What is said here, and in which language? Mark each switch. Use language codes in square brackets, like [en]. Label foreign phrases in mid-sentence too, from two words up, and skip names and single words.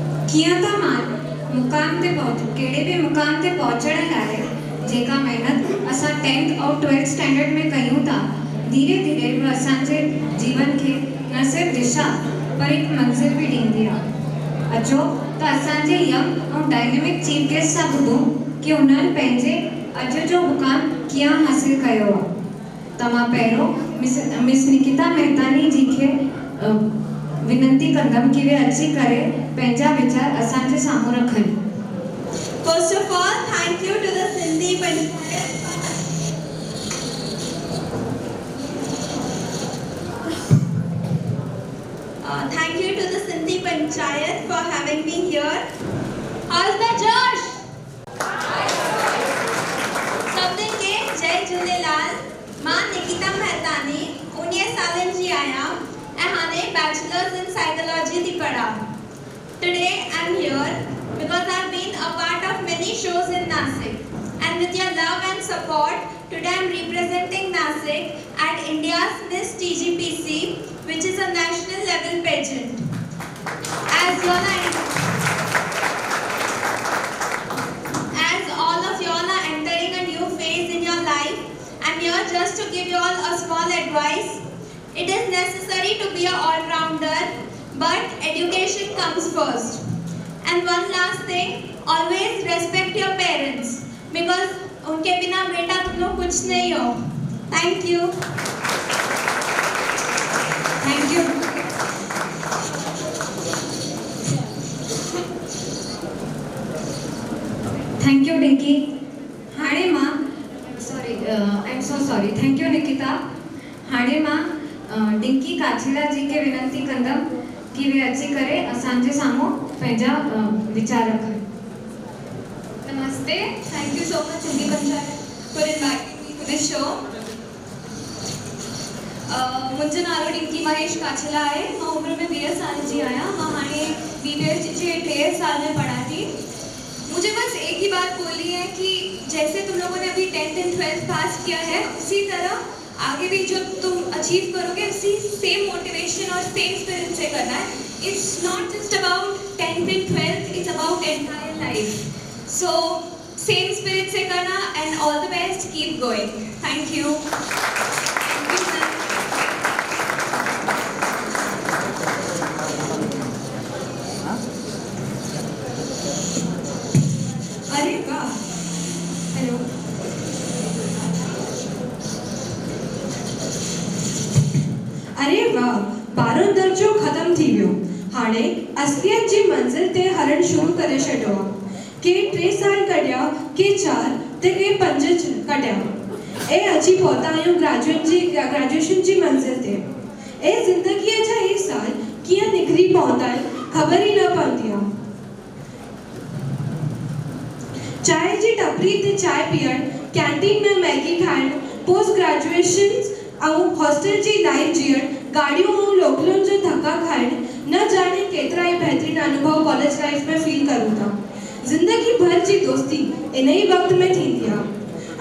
[sd] कीअं था मुक़ाम ते कहिड़े बि मुक़ाम ते पहुचण लाइ जेका महिनत असां 10th और 12th स्टैंडर्ड में कयूं था, धीरे धीरे उहा असांजे जीवन खे न सिर्फ़ु दिशा पर हिकु मंज़िल बि ॾींदी आहे। अचो त असांजे यंग ऐं [en] dynamic chief guest [sd] सां ॿुधूं कि उन्हनि पंहिंजे अॼु जो मुक़ाम कीअं हासिल कयो आहे। त मां पहिरों मिस निकिता मेहतानी जी खे विनंती कंदमि कि वे अची करे पंहिंजा वीचार असांजे साम्हूं रखनि। [en] First of all, thank you to the Sindhi Panchayat. Thank you to the Sindhi Panchayat for having me here. How's the Josh? [sd] सभिनी खे जय झूलेलाल। मां निकिता मेहतानी 19 सालनि जी आहियां ऐं हाणे [en] bachelors in psychology [sd] थी पढ़ां। [en] Today I'm here because I've been a part of many shows in Nashik, and with your love and support, today I'm representing Nashik at India's Miss TGPC, which is a national level pageant. As all of y'all are entering a new phase in your life, I'm here just to give you all a small advice. It is necessary to be an all-rounder, but education comes first. And one last thing, always respect your parents, because [hi] उनके बिना बेटा तुम लोग कुछ नहीं हो। [en] Thank you. Thank you. Thank you, Dinky. [sd] हाणे मां [en] I'm so sorry. Thank you, Nikita. [sd] हाणे मां डिंकी काछेला जी के विनंती कंदमि कि वे अची करे असांजे साम्हूं पंहिंजा वीचार रखनि। [hi] Namaste. [en] Thank you so much, Sindhi Panchayat, for inviting me to this show. [sd] मुंहिंजो नालो डिंकी महेश काछेला आहे। मां उम्र में 20 साल जी आहियां। मां हाणे BBA जे 3 साल में पढ़ा थी। [hi] मुझे बस एक ही बात बोलनी है कि जैसे तुम लोगों ने अभी 10th एंड 12th पास किया है, उसी तरह आगे भी जो तुम अचीव करोगे उसी [en] same motivation [hi] और [en] same spirit [hi] से करना है। [en] It's not just about 10th and 12th, it's about entire life. So same spirit [hi] से करना [en] and all the best, keep going. Thank you. [sd] अरे वाह, हेलो, अरे वाह, 12 दर्जो ख़त्म थी वियो। हाणे असलियत जी मंज़िल ते हलण शुरू करे छॾियो आहे। के 3 साल कढिया, के 4 ते के 5 कढिया ऐं अची पहुता आहियूं ग्रेजुएशन जी मंज़िल ते। ऐं ज़िंदगीअ जा हे साल कीअं निकिरी पवंदा आहिनि ख़बर ई न पवंदी आहे। चाय जी टपरी ते चाय पीअण, कैंटीन में मैगी खाइण, [en] post graduation [sd] ऐं हॉस्टल जी लाइफ जीअण, गाड़ियों ऐं लोकलुनि जो धक्का खाइण, न जाने केतिरा ई बहितरीन अनुभव [en] college life [sd] में फील करूं था। ज़िंदगी भर जी दोस्ती इन ही वक्त में थींदी आहे।